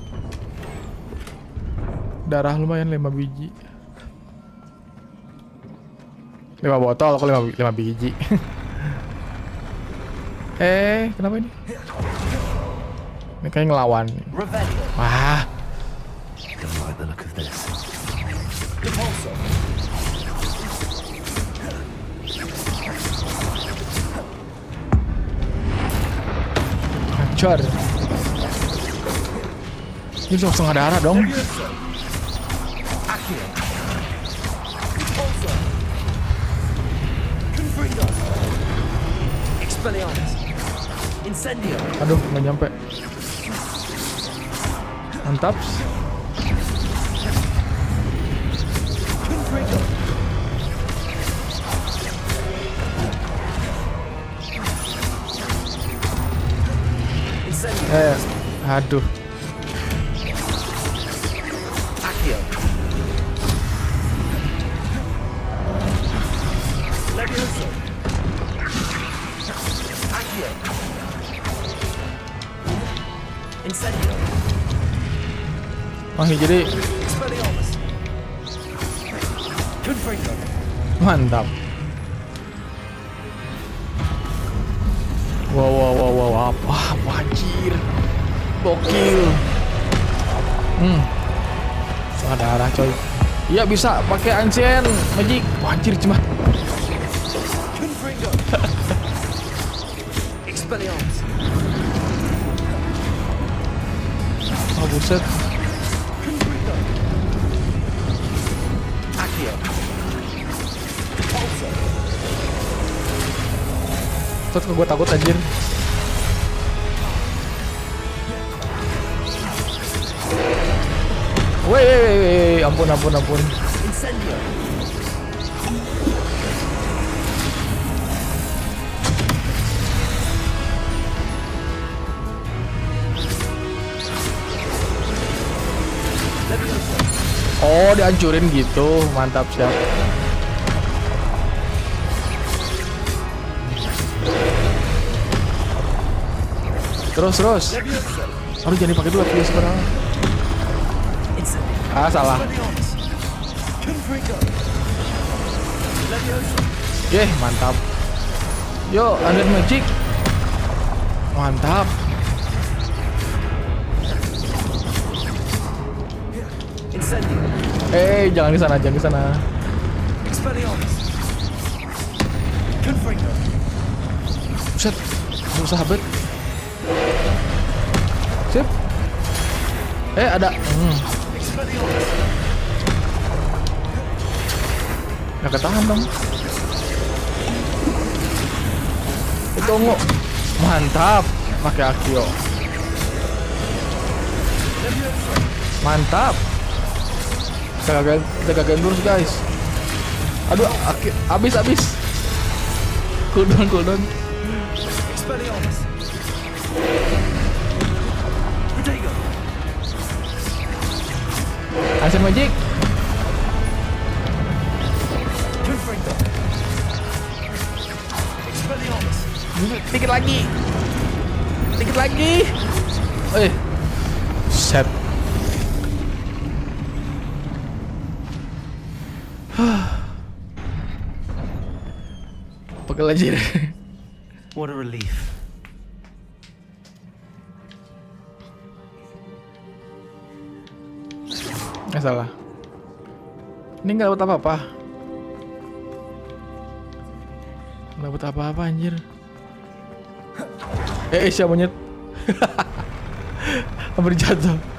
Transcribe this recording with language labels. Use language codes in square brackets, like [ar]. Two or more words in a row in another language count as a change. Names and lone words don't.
[id] Darah lumayan 5 biji. 5 botol, kok 5 biji. Kenapa ini? Ini kayak ngelawan. Revelio. Wah, [en] Don't like the look of this. [id] Repulsor. hancur. Ini cuma setengah darah dong. Accio. Repulsor. Confringo. Expelliarmus. Incendio. Aduh, nggak nyampe. Mantap. Confringo. Incendio. Aduh. Accio. Levioso. Accio. Incendio. Oh, ini jadi Expelliarmus. Confringo. mantap. Wow, apa anjir. Gokil. Setengah darah coy. Iya bisa pakai [en] ancient magic. [id] Wah, anjir cuma. Confringo. Expelliarmus. Oh, buset. Confringo. Accio. Repulsor. Terus gue takut anjir. Weh, ampun. Incendio. Levioso. Oh, dihancurin gitu. Mantap, siap. Terus. Levioso. Aduh, jangan dipakai dulu Levioso sekarang. Incendio. Ah, salah. Expelliarmus. Confringo. Levioso. Mantap. [en] Yo, under magic. [id] Mantap. Incendio. Jangan di sana. Expelliarmus. Confringo. Buset, sahabat. Sip. Ada. Expelliarmus. Nggak ketahan dong. Tunggu. Mantap. Pakai Akio. Levioso. Mantap. Kita gagain terus guys. Aduh, habis. Cooldown. Expelliarmus. Protego. [en] Ancient magic. [id] Confringo. Expelliarmus. Dikit lagi. Set. Pegel anjir. [en] What a relief. [id] Nggak salah. Ini nggak dapat apa-apa. Nggak dapat apa-apa anjir. Siapa monyet? Hampir jatuh.